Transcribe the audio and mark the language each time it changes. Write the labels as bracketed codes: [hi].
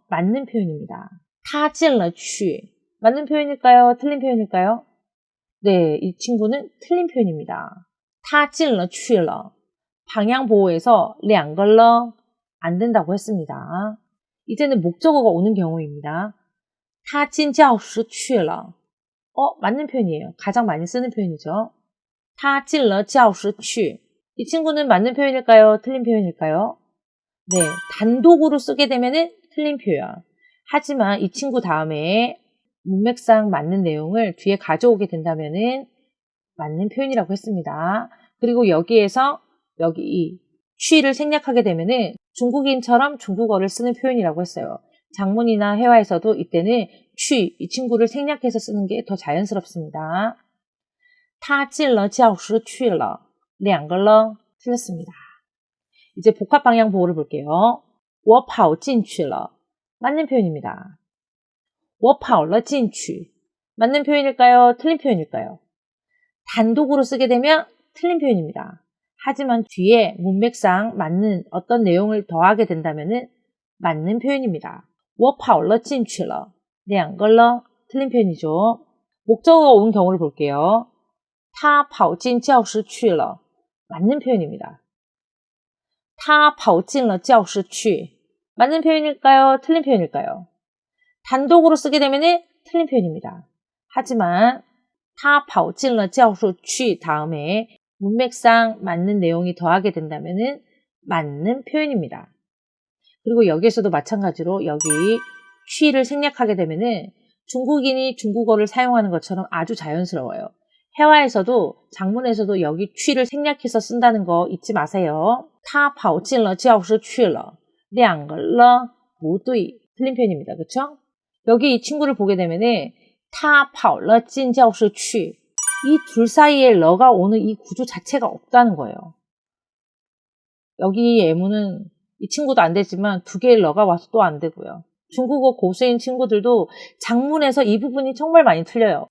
[ko] 맞는 표현입니다. [zh] 他进了去 [ko] 맞는 표현일까요? 틀린 표현일까요? 네, 이 친구는 틀린 표현입니다. [zh] 他进了去了 [ko] 방향 보호에서 [zh] 两个了 [ko] 안 된다고 했습니다. 이제는 목적어가 오는 경우입니다. [zh] 他进教室去了 [ko] 맞는 표현이에요. 가장 많이 쓰는 표현이죠. [zh] 他进了教室去 [ko] 이 친구는 맞는 표현일까요? 틀린 표현일까요? 네, 단독으로 쓰게 되면은 틀린 표현. 하지만 이 친구 다음에 문맥상 맞는 내용을 뒤에 가져오게 된다면은 맞는 표현이라고 했습니다. 그리고 여기에서 여기 이 취를 생략하게 되면은 중국인처럼 중국어를 쓰는 표현이라고 했어요. 장문이나 회화에서도 이때는 취, 이 친구를 생략해서 쓰는 게 더 자연스럽습니다. [zh] 他进了教室去了两个了 [ko] 틀렸습니다. 이제 복합 방향 보호를 볼게요. [zh] 我跑进去了 [ko] 맞는 표현입니다. [zh] 我跑了进去 [ko] 맞는 표현일까요? 틀린 표현일까요? 단독으로 쓰게 되면 틀린 표현입니다. 하지만 뒤에 문맥상 맞는 어떤 내용을 더하게 된다면 맞는 표현입니다. [zh] 我跑了进去了两个了 [ko] 틀린 표현이죠. 목적어가 온 경우를 볼게요. [zh] 他跑进教室去了 [ko] 맞는 표현입니다. [zh] 他跑进了教室去 [ko] 맞는 표현일까요? 틀린 표현일까요? 단독으로 쓰게 되면 틀린 표현입니다. 하지만 [zh] 他跑进了教室去 [ko] 다음에 문맥상 맞는 내용이 더하게 된다면 맞는 표현입니다. 그리고 여기에서도 마찬가지로 여기 취를 생략하게 되면 중국인이 중국어를 사용하는 것처럼 아주 자연스러워요. 회화에서도 장문에서도 여기 취를 생략해서 쓴다는 거 잊지 마세요. [zh] 他跑进了教室去了两个了不对 [ko] 틀린 표현입니다. 그렇죠? 여기 이 친구를 보게 되면 [zh] 他跑了进教室去 [ko] 이 둘 사이에 러가 오는 이 구조 자체가 없다는 거예요. 여기 예문은 이 친구도 안 되지만 두 개의 러가 와서 또 안 되고요. 중국어 고수인 친구들도 장문에서 이 부분이 정말 많이 틀려요.